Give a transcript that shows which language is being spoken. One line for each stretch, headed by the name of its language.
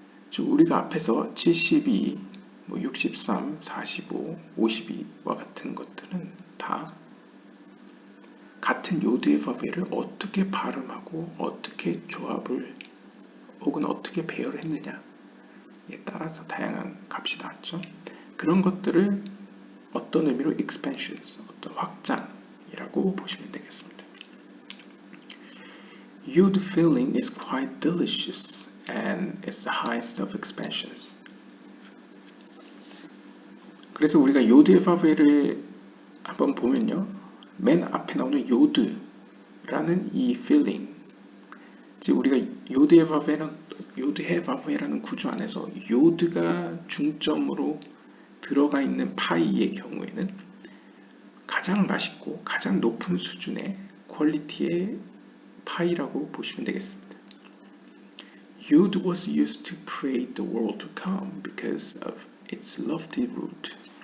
Korean: 즉 우리가 앞에서 72, 63, 45, 52와 같은 것들은 다 같은 요드의 바벨을 어떻게 발음하고 어떻게 조합을 혹은 어떻게 배열을 했느냐에 따라서 다양한 값이 나왔죠. 그런 것들을 어떤 의미로 expansions, 어떤 확장이라고 보시면 되겠습니다.
English: Yod filling is quite delicious and it's the highest of expansions.
Korean: 그래서 우리가 요드의 바벨을 한번 보면요, 맨 앞에 나오는 요드라는 이 filling, 즉 우리가 요드의 바벨이라는 구조 안에서 요드가 중점으로 들어가 있는 파이의 경우에는 가장 맛있고 가장 높은 수준의 퀄리티의 파이라고 보시면 되겠습니다.
English: Yod was used to create the world to come because of its lofty root.